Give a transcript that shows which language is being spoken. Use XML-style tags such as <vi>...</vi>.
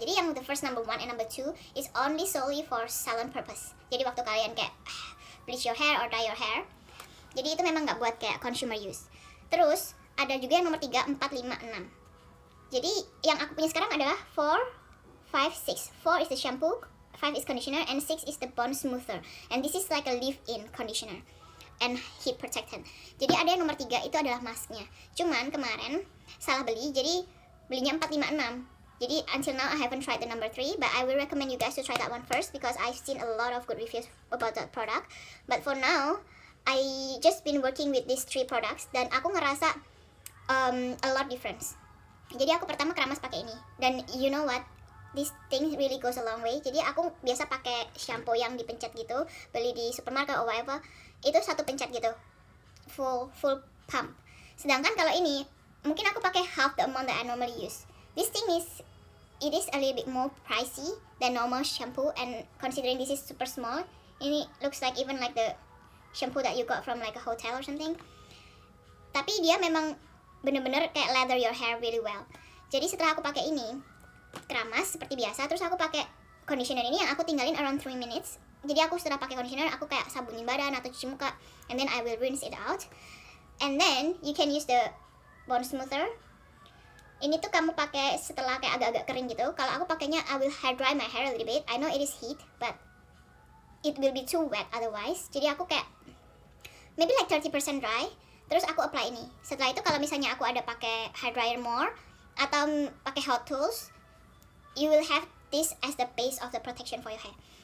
<id>Jadi yang</id> <en>the first number 1 and number 2 is only solely for salon purpose.</en> <id>Jadi waktu kalian kayak</id> <en>bleach your hair or dye your hair,</en> <id>jadi itu memang nggak buat kayak consumer use. Terus ada juga yang nomor 3, 4, 5, 6. Jadi yang aku punya sekarang adalah 4, 5, 6.</id> <en>4 is the shampoo, 5 is conditioner, and 6 is the bond smoother. And this is like a leave-in conditioner and heat protectant.</en> <id>Jadi ada yang nomor 3 itu adalah masknya. Cuman kemarin salah beli, jadi belinya 4, 5, 6.</id> <en>Jadi until now I haven't tried the number 3, but I will recommend you guys to try that one first because I've seen a lot of good reviews about that product. But for now, I just been working with these 3 products</en> <id>dan aku ngerasa</id> <en>a lot difference.</en> <id>Jadi aku pertama keramas pakai ini, dan</id> <en>you know what, this thing really goes a long way.</en> <id>Jadi aku biasa pakai shampoo yang dipencet gitu, beli di supermarket</id> <en>or whatever,</en> <id>itu satu pencet gitu,</id> <en>full pump.</en> <id>Sedangkan kalau ini mungkin aku pakai</id> <en>half the amount that I normally use. This thing it is a little bit more pricey than normal shampoo, and considering this is super small, ini looks like even like the shampoo that you got from like a hotel or something.</en> <id>Tapi dia memang bener-bener kayak</id> <en>lather your hair really well.</en> <id>Jadi setelah aku pakai ini keramas seperti biasa, terus aku pakai conditioner ini yang aku tinggalin</id> <en>around 3 minutes.</en> <id>Jadi aku setelah pakai conditioner aku kayak sabunin badan atau cuci muka,</id> <en>and then I will rinse it out, and then you can use the bond smoother.</en> <id>Ini tuh kamu pakai setelah kayak agak-agak kering gitu. Kalau aku pakainya</id> <en>I will hair dry my hair a little bit. I know it is heat, but it will be too wet otherwise.</en> <id>Jadi aku kayak</id> <en>maybe like 30% dry,</en> <id>terus aku apply ini. Setelah itu kalau misalnya aku ada pakai</id> <en>hair dryer more atau pakai hot tools, you will have this as the base of the protection for your hair.</en>